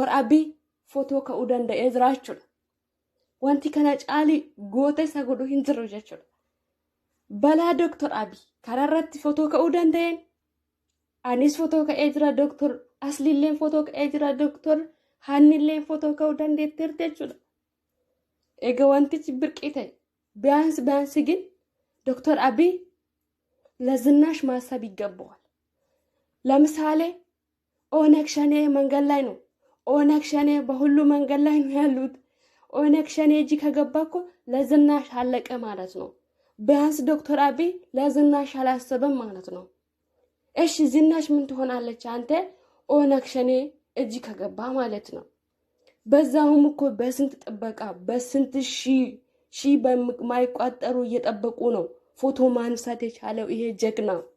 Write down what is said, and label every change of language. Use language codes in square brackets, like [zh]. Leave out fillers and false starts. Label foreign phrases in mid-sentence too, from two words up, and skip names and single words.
[om] Abiy footoo ka'uu danda'ee jira jechuudha. Wanti kana caalii goota isa godhu hin jiru jechuudha. Balaa Dr. Abiy karaa irratti footoo ka'uu danda'een anis footoo ka'ee jira Dr. Asliilleen footoo ka'ee jira Dr. Hannilleen footoo ka'uu dandeetteerti jechuudha. Egaa wantichi birqii ta'e [am] ቢያንስ ግን ዶክተር አብይ ለዝናሽ ማሰብ ይገባዋል። ለምሳሌ ኦነግ ሸኔ መንገድ ላይ ነው። ኦነግ ሸኔ በሁሉ መንገድ ላይ ነው ያሉት። ኦነግ ሸኔ እጅ ከገባ እኮ ለዝናሽ አለቀ ማለት ነው። ቢያንስ ዶክተር አብይ ለዝናሽ አላሰበም ማለት ነው። እሺ ዝናሽ ምን ትሆናለች አንተ ኦነግ ሸኔ እጅ ከገባ ማለት ነው። በዛውም እኮ በስንት ጥበቃ በስንት ሺ በማይቋጠሩ እየጠበቁ ነው ፎቶ ማንሳት የቻለው ይሄ ጀግና።